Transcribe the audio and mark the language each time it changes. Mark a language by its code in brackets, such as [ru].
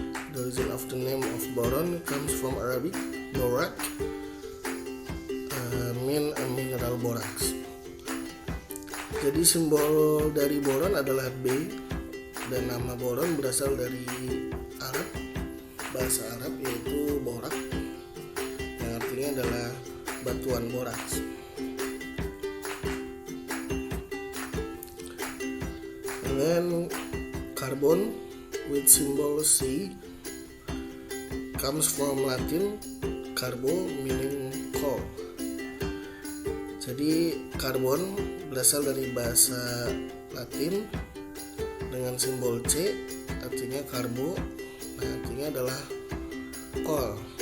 [en] The origin of the name of boron comes from Arabic borak, mean a mineral borax. [id] Jadi simbol dari boron adalah B, dan nama boron berasal dari Arab, bahasa Arab, yaitu borak, yang artinya adalah batuan boraks. And then carbon with symbol C comes from Latin carbo, meaning coal. Jadi karbon berasal dari bahasa Latin dengan simbol C, artinya karbo. Nah, artinya adalah coal.